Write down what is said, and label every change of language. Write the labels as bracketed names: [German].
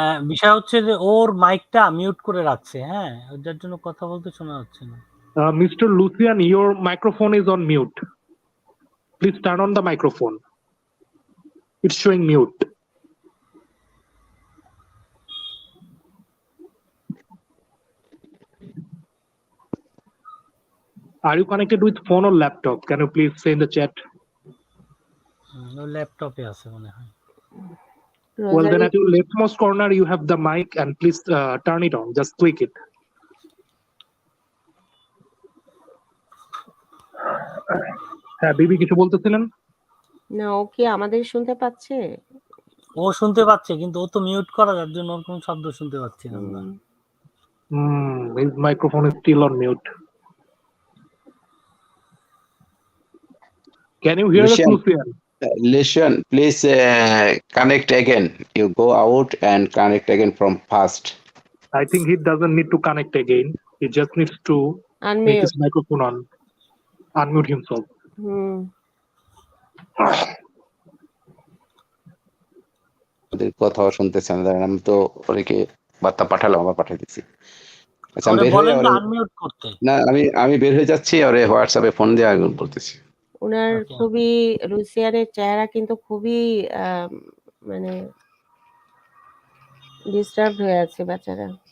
[Bangla] বিষয় হচ্ছে যে ওর মাইকটা মিউট করে রাখছে, হ্যাঁ, যার জন্য কথা বলতে শোনা যাচ্ছে না। [English] Mr. Lucian, your microphone is on mute. Please turn on the microphone. It's showing mute. Are you connected with phone or laptop? Can you please say in the chat? [Bangla] ল্যাপটপে আছে মনে হয়। [English] Well, then Rosary, at your leftmost corner, you have the mic, and please turn it on. Just click it. [Bangla] হ্যাঁ বিবি কিছু বলতেছিলেন? না ও কি আমাদের শুনতে পাচ্ছে? ও শুনতে পাচ্ছে কিন্তু ও তো মিউট করা, যার জন্য ওর কোনো শব্দ শুনতে পাচ্ছি না আমরা। [English] His microphone is still on mute. Can you hear us, Lucian, Lucian? Lucian, please connect again. You go out and connect again from first. I think he doesn't need to connect again. He just needs to make Unmute. his microphone on, unmute himself. হুম। [Bangla] ওদের কথাও শুনতেছে না, দাঁড়ান, আমি তো ওদেরকে বার্তা পাঠালাম, আবার পাঠিয়ে দিচ্ছি। আচ্ছা, আমি ওরে বের হয়ে বলেন তো আনমিউট করতে। না, আমি বের হয়ে যাচ্ছি, ওরে হোয়াটসঅ্যাপে ফোন দিয়ে আগে বলতেছি। ওনার [English] Okay. [Bangla] খুবই রুসিয়ানের চেহারা কিন্তু খুবই মানে ডিস্টার্ব হয়ে আছে বেচারা।